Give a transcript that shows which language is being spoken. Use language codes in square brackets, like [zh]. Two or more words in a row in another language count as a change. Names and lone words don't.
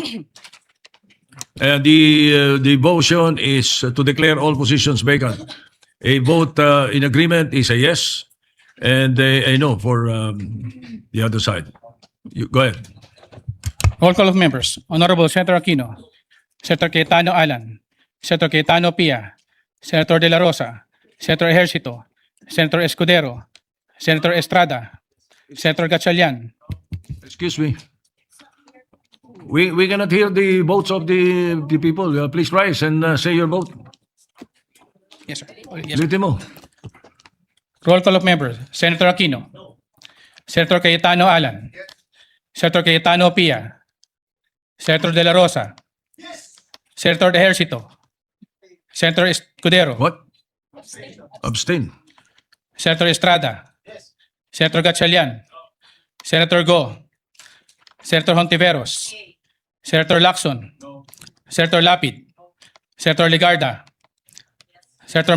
[en] The motion is to declare all positions vacant. A vote in agreement is a yes, and a no for the other side. Go ahead. Roll call of members. Honorable Senator Aquino, Senator Cayetano Alan, Senator Cayetano Pia, Senator De La Rosa, Senator Ejercito, Senator Escudero, Senator Estrada, Senator Gatchalian, Excuse me. We cannot hear the votes of the people. Please rise and say your vote. yes sir. Yes, sir. [tl] Ulitin mo. [en] Roll call of members. Senator Aquino, Senator Cayetano Alan, Senator Cayetano Pia, Senator De La Rosa, Senator Ejercito, Senator Escudero, What? Abstain. Senator Estrada, Senator Gatchalian, Senator Go, Senator Hontiveros, Senator Lacson, Senator Lapid, Senator Ligarda, Senator